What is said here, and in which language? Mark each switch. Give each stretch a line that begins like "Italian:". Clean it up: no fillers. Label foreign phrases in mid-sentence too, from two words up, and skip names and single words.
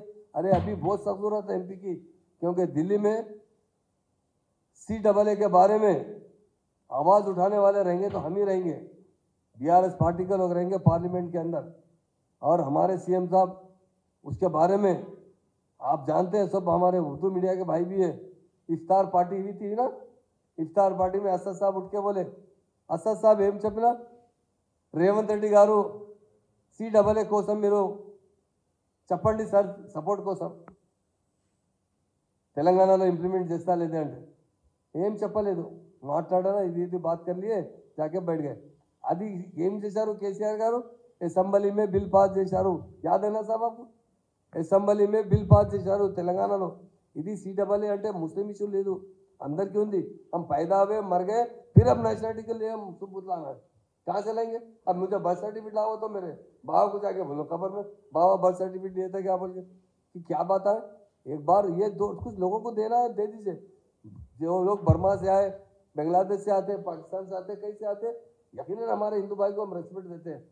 Hindi: अरे अभी बहुत सख्त जरूरत है एमपी की, क्योंकि दिल्ली में CAA के बारे में आवाज उठाने वाले रहेंगे तो हम ही रहेंगे, बीआरएस पार्टी के लोग रहेंगे पार्लियामेंट के अंदर। और हमारे सीएम साहब उसके बारे में आप जानते हैं, सब हमारे उर्दू मीडिया के भाई भी है। इफ्तार पार्टी हुई थी ना, इफ्तार पार्टी में असद साहब उठ के बोले, असद साहब
Telugu: ఏం చెప్పినా రేవంత్ రెడ్డి గారు CAA కోసం మీరు చెప్పండి సార్ సపోర్ట్ కోసం, తెలంగాణలో ఇంప్లిమెంట్ చేస్తా లేదే అంటే ఏం చెప్పలేదు, మాట్లాడారా ఇది బాత్
Hindi: कर लिए जाके बैठ गए।
Telugu: అది ఏం చేశారు కేసీఆర్ గారు, అసెంబ్లీ में బిల్ పాస్ చేశారు,
Hindi: याद है ना साहब आपको,
Telugu: అసెంబ్లీ में బిల్ పాస్ చేశారు తెలంగాణలో। ఇది CAA అంటే ముస్లిం ఇష్యూ లేదు, అందరికీ ఉంది।
Hindi: हम पैदा हुए मर गए फिर अब नेशनलिटी के लिए हम सबूत लाना है, कहाँ से लेंगे? अब मुझे बर्थ सर्टिफिकेट लाओ तो मेरे बाबा को जाके बोलो खबर में, बाबा बर्थ सर्टिफिकेट दिए थे क्या बोल के, कि क्या बात है। एक बार ये दो कुछ लोगों को देना है, दे दीजिए। जो लोग बर्मा से आए, बांग्लादेश से आते, पाकिस्तान से आते, कहीं से आते, यकीनन हमारे हिंदू भाई को हम रेस्पेक्ट देते हैं।